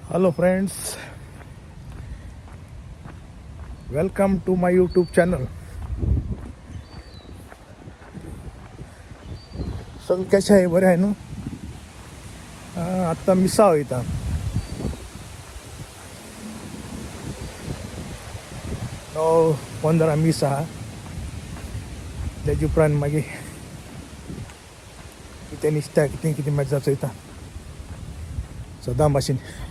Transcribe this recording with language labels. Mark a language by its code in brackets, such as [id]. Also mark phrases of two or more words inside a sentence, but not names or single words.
[en] Hello friends, welcome to my YouTube channel. [mr] सगळं कशा आहे, बरं आहे ना? [kok] आत्ता मिसा वयता. 9:15 मिसा त्याची उपरांत मागीर कितें निसता कितें मजा चोयता सदां भाशेन.